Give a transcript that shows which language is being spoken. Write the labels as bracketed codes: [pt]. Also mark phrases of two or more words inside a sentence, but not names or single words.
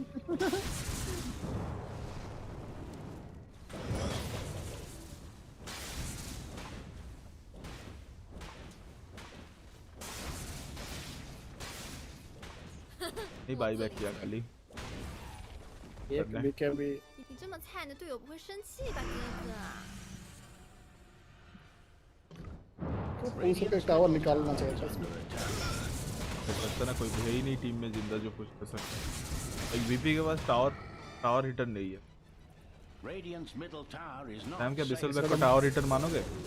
[hi] नहीं [en] buy back [hi] किया खाली। एक बीके भी [zh] 你这么菜，你的队友不会生气吧，哥哥？ [hi] उसे टावर निकालना चाहिए था इसमें। लगता ना कोई है ही नहीं टीम में जिंदा जो कुछ कर सकता है। एक वीपी के पास [en] tower hitter [hi] नहीं है। सैम क्या [en] whistle back [hi] को [en] tower hitter [hi] मानोगे?